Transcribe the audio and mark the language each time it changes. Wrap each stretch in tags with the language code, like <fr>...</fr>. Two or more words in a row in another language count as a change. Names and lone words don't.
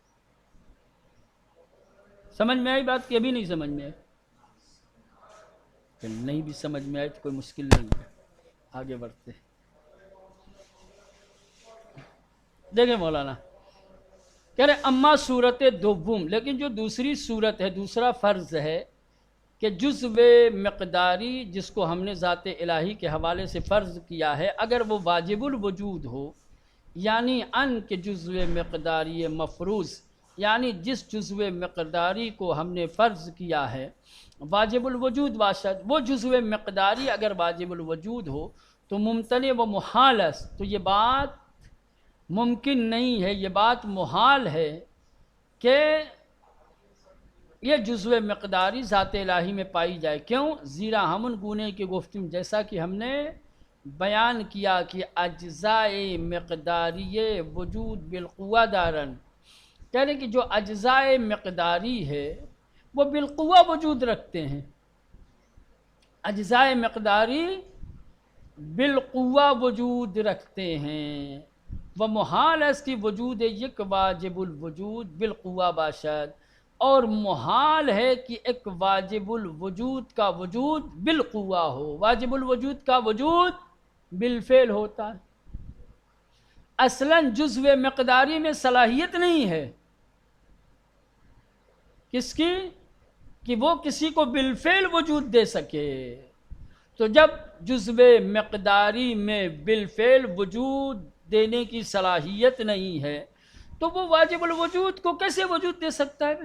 <ur>سمجھ میں آئی بات کہ ابھی نہیں سمجھ میں آئی؟ کہ نہیں بھی سمجھ میں آئے تو کوئی مشکل نہیں ہے، آگے بڑھتے ہیں۔ دیکھیں مولانا کہہ رہے</ur> <fa>اما صورت دوم،</fa> <ur>لیکن جو دوسری صورت ہے، دوسرا فرض ہے کہ جزو مقداری جس کو ہم نے ذات الہی کے حوالے سے فرض کیا ہے، اگر وہ واجب الوجود ہو، یعنی ان کے جزو مقداری مفروض، یعنی جس جزو مقداری کو ہم نے فرض کیا ہے</ur> <fa>واجب الوجود باشد،</fa> <ur>وہ جزو مقداری اگر واجب الوجود ہو تو ممتنع و محال ہے، تو یہ بات ممکن نہیں ہے، یہ بات محال ہے کہ یہ جزو مقداری ذات الہی میں پائی جائے۔ کیوں؟</ur> <fa>زیرا ہمن گونے کی گفتم،</fa> <ur>جیسا کہ ہم نے بیان کیا کہ اجزاء مقداری وجود</ur> <fa>بالقوہ دارن،</fa> <ur>کہہ رہے کہ جو اجزاء مقداری ہے وہ بالقوہ وجود رکھتے ہیں، اجزاء مقداری بالقوہ وجود رکھتے ہیں،</ur> <fa>وہ محال اس کی وجود یک واجب الوجود بالقوہ باشد،</fa> <ur>اور محال ہے کہ ایک واجب الوجود کا وجود بالقوہ ہو، واجب الوجود کا وجود بالفعل ہوتا ہے۔ اصلاً جزو مقداری میں صلاحیت نہیں ہے کس کی؟ کہ وہ کسی کو بالفعل وجود دے سکے، تو جب جزو مقداری میں بالفعل وجود دینے کی صلاحیت نہیں ہے تو وہ واجب الوجود کو کیسے وجود دے سکتا ہے؟</ur>